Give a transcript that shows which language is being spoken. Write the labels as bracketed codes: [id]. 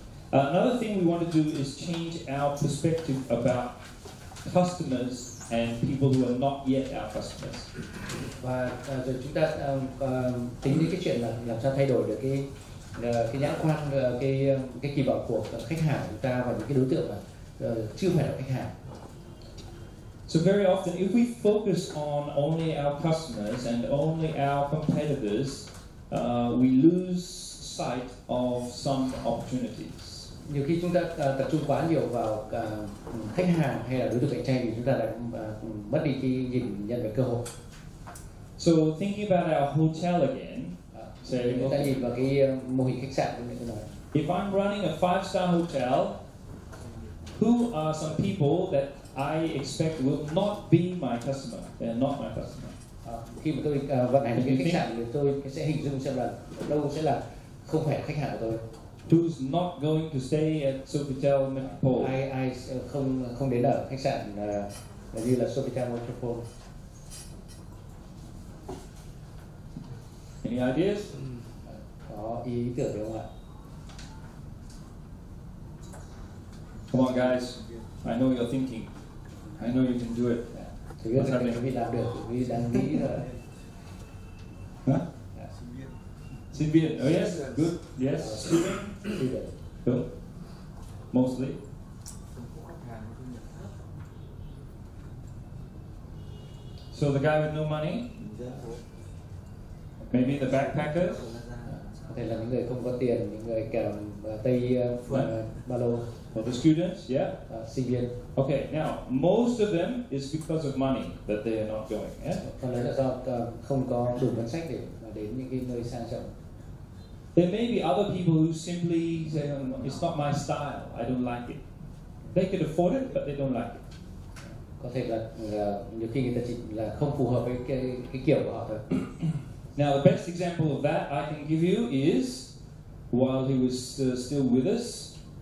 [en] Another thing we want to do is change our perspective about customers and people who are not yet our customers. [vi] Và rồi chúng ta tính đến cái chuyện là làm sao thay đổi được cái nhãn quan, cái kỳ vọng của khách hàng của chúng ta và những cái đối tượng mà chưa phải là khách hàng. [en] So very often, if we focus on only our customers and only our competitors, we lose sight of some opportunities. [vi] Nhiều khi chúng ta tập trung quá nhiều vào khách hàng hay là đối tượng cạnh tranh thì chúng ta lại mất đi cái nhìn nhận về cơ hội. [en] So thinking about our hotel again, [vi] Chúng ta nhìn vào cái mô hình khách sạn như tôi nói. [en] if I'm running a 5-star hotel, who are some people that I expect will not be my customer? They're not my customer. [vi] Khi mà tôi vận hành cái khách sạn thì tôi sẽ hình dung xem là đâu sẽ là không phải là khách hàng của tôi. [en] Who's not going to stay at Sofitel Metropole? [vi] Ai không đến ở khách sạn như là Sofitel Metropole. [en] Any ideas? [vi] Có ý tưởng được không ạ? [en] Come on, guys. I know you're thinking. I know you can do it. [vi] Tôi biết là quý vị làm được, quý vị đang nghĩ là [en] Huh? [vi] Sinh viên. [en] Oh yes, good. Yes, student. Good. Mostly. So the guy with no money. Maybe the backpackers. [vi] có thể là những người không có tiền, những người kèm tay ba lô. [en] Or the students, yeah. [vi] Sinh viên. [en] Okay, now most of them is because of money that they are not going. Yeah. [vi] Phần lớn là do không có đủ ngân sách để mà đến những cái nơi sang trọng. [en] There may be other people who simply say, it's not my style, I don't like it. They could afford it, but they don't like it. [vi] Có thể là nhiều khi người ta chỉ là không phù hợp với cái kiểu của họ thôi. [en] Now the best example of that I can give you is while he was still with us.